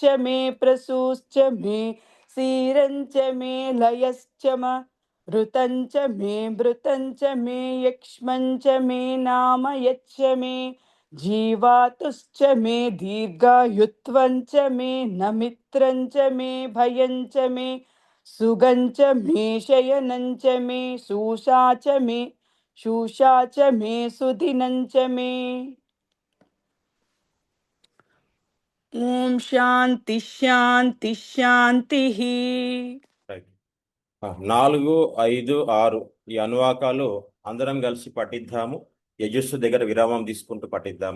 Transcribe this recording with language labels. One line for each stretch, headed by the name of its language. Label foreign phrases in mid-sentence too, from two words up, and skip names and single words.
Sanskrit: मे प्रसूश्च मे सीरञ्च मे लयश्च ऋतञ्च मे मृतञ्च मे यक्ष्मञ्च मे नाम यच्च मे जीवातुश्च मे दीर्घायुत्वञ्च मे नमित्रञ्च मे भयञ्च मे सुगञ्च मे शयनञ्च मे शूषा च मे सुदिनञ्च मे। ఓం శాంతి శాంతి శాంతి.
Telugu: రైట్. 4, 5, 6 ఈ అనువాకాలు అందరం కలిసి పఠిద్దాము. యజస్సు దగ్గర విరామం తీసుకుంటూ పఠిద్దాము.